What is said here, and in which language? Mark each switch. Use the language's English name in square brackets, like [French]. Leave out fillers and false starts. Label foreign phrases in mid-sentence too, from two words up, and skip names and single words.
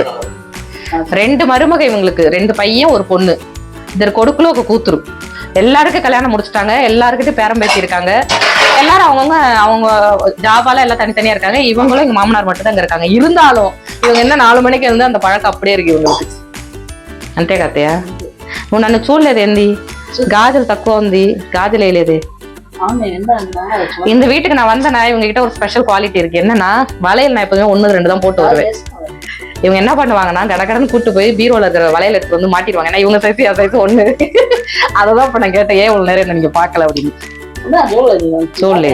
[Tamil] 2 மருமக இவங்களுக்கு. 2 பையன் 1 பொண்ணு. இதற்கு கொடுக்கல ஒரு கூத்துரு. எல்லாருக்கும் கல்யாணம் முடிச்சுட்டாங்க. எல்லாருக்கிட்டும் பேரம் பேசி இருக்காங்க. எல்லாரும் அவங்க ஜாபால எல்லாம் தனித்தனியா இருக்காங்க. இவங்களும் எங்க மாமனார் மட்டும் தான் இருக்காங்க. இருந்தாலும் இவங்க என்ன 4 மணிக்கு இருந்து அந்த பழக்கம் அப்படியே இருக்கு இவங்களுக்கு. [Telugu] అంతే కత్తయ్య. నువ్వు నన్ను చూడలేదు ఏంది? గాజులు తక్కువ ఉంది. గాజులు వేయలేదు. [Tamil] இந்த வீட்டுக்கு நான் வந்தேன்னா இவங்க கிட்ட ஒரு [English] special quality [Tamil] இருக்கு. என்னன்னா வளையல் நான் எப்போதுமே 1 2 தான் போட்டு வருவேன். இவங்க என்ன பண்ணுவாங்கன்னா கடகடன்னு கூட்டு போய் பீரோல இருக்கிற வளையல் எடுத்து வந்து மாட்டிடுவாங்க. ஏன்னா இவங்க சைஸ் சைஸ் 1. அததான் இப்ப நான் கேட்டேன், ஏன் இவ்வளவு நேரம் நீங்க பாக்கல அப்படின்னு. சொல்லு.